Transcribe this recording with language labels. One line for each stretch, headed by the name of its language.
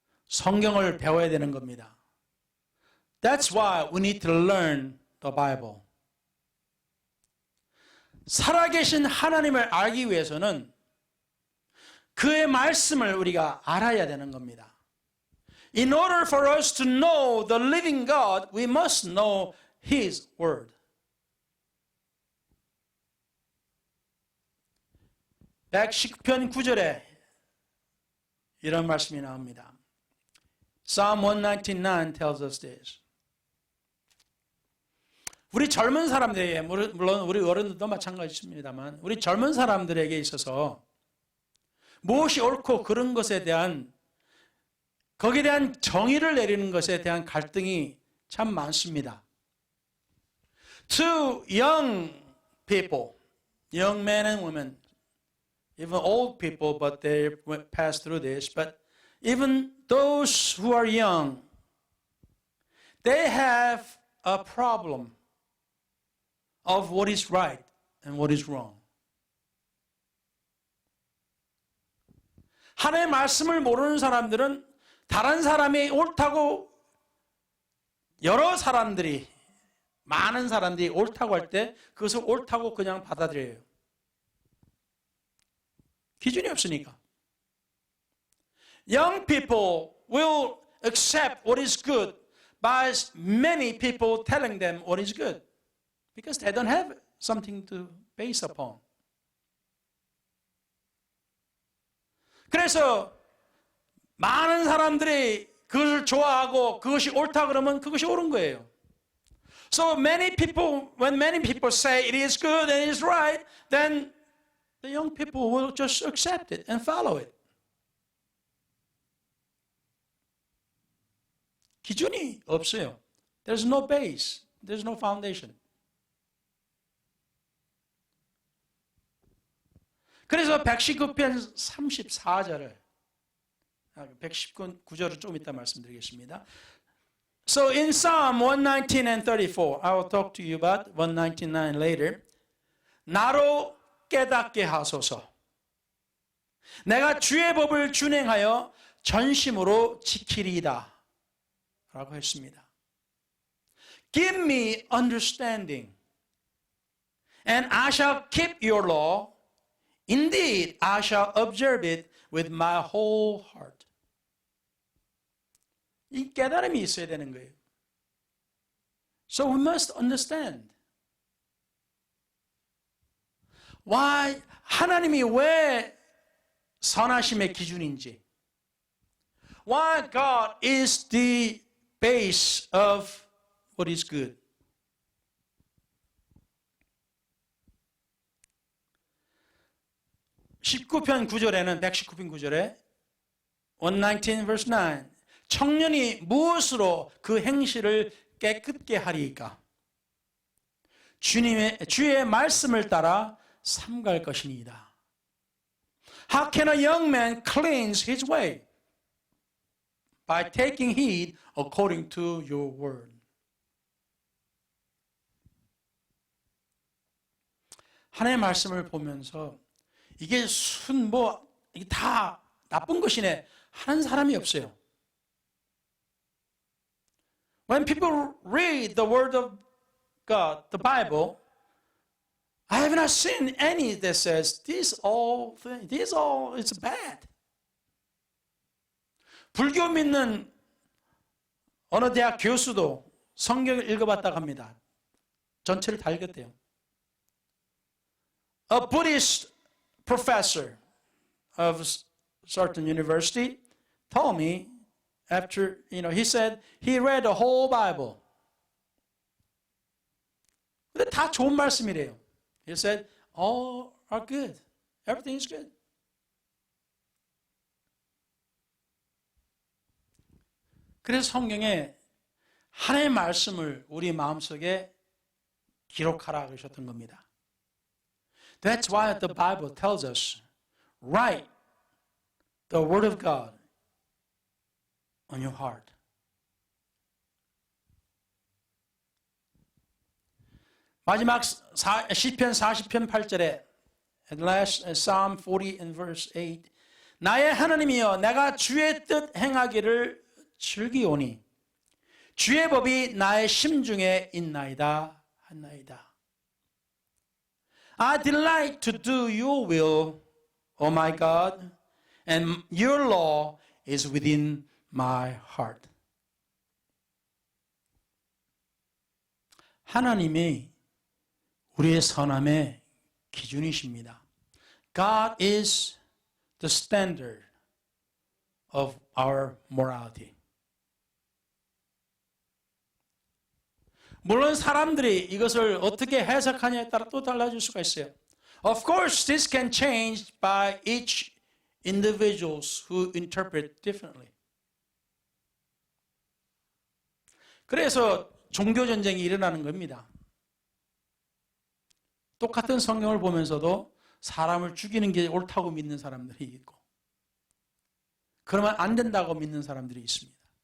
Korean: 성경을 배워야 되는 겁니다.
English: That's why we need to learn the Bible.
Korean: 살아계신 하나님을 알기 위해서는 그의 말씀을 우리가 알아야 되는 겁니다.
English: In order for us to know the living God, we must know His Word.
Korean: 119편 9절에 이런 말씀이 나옵니다.
English: Psalm 199 tells us this.
Korean: 우리 젊은 사람들에게, 물론 우리 어른들도 마찬가지입니다만, 우리 젊은 사람들에게 있어서 무엇이 옳고 그런 것에 대한, 거기에 대한 정의를 내리는 것에 대한 갈등이 참 많습니다.
English: To young people, young men and women, even old people, but they pass through this, but even those who are young, they have a problem of what is right and what is wrong.
Korean: 하나님의 말씀을 모르는 사람들은 다른 사람이 옳다고, 여러 사람들이, 많은 사람들이 옳다고 할 때 그것을 옳다고 그냥 받아들여요. 기준이 없으니까.
English: Young people will accept what is good by many people telling them what is good because they don't have something to base upon.
Korean: 그래서 많은 사람들이 그것을 좋아하고 그것이 옳다 그러면 그것이 옳은 거예요.
English: So many people, when many people say it is good and it is right, then the young people will just accept it and follow it.
Korean: 기준이 없어요.
English: There's no base. There's no foundation.
Korean: 그래서 119편 34절을 119절을 좀 이따 말씀드리겠습니다.
English: So in Psalm 119 and 34, I will talk to you about 199 later.
Korean: 나로 깨닫게 하소서. 내가 주의 법을 준행하여 전심으로 지키리이다. 라고 했습니다.
English: Give me understanding, and I shall keep your law. Indeed, I shall observe it with my whole heart.
Korean: 이 깨달음이 있어야 되는 거예요.
English: So we must understand. Why,
Korean: 하나님이 왜 선하심의 기준인지.
English: Why God is the base of what is good.
Korean: (19편 9절에는) 119편 9절에 119 verse 9 청년이 무엇으로 그 행실을 깨끗게 하리이까? 주의 말씀을 따라 삼갈 것이니이다.
English: How can a young man cleanse his way? By taking heed according to your word.
Korean: 하나님의 말씀을 보면서 이게 이게 다 나쁜 것이네 하는 사람이 없어요.
English: When people read the word of God, the Bible, I have not seen any that says this all is bad.
Korean: 불교 믿는 어느 대학 교수도 성경을 읽어봤다고 합니다. 전체를 다 읽었대요.
English: A Buddhist professor of certain university told me after, he said he read the whole Bible.
Korean: 근데 다 좋은 말씀이래요.
English: He said all are good. Everything is good.
Korean: 그래서 성경에 하나님의 말씀을 우리 마음속에 기록하라 그러셨던 겁니다.
English: That's why the Bible tells us, write the Word of God on your heart.
Korean: 마지막 시편 40편 8절에,
English: at last Psalm 40 and verse 8,
Korean: 나의 하나님이여 내가 주의 뜻 행하기를 즐기오니 주의 법이 나의 심중에 있나이다 하나이다.
English: I delight to do your will, O my God, and your law is within my heart.
Korean: 하나님이 우리의 선함의 기준이십니다.
English: God is the standard of our morality.
Korean: 물론 사람들이 이것을 어떻게 해석하냐에 따라 또 달라질 수가 있어요.
English: Of course, this can change by each individuals who interpret differently.
Korean: 그래서 종교 전쟁이 일어나는 겁니다. 똑같은 성경을 보면서도 사람을 죽이는 게 옳다고 믿는 사람들이 있고 그러면 안 된다고 믿는 사람들이 있습니다.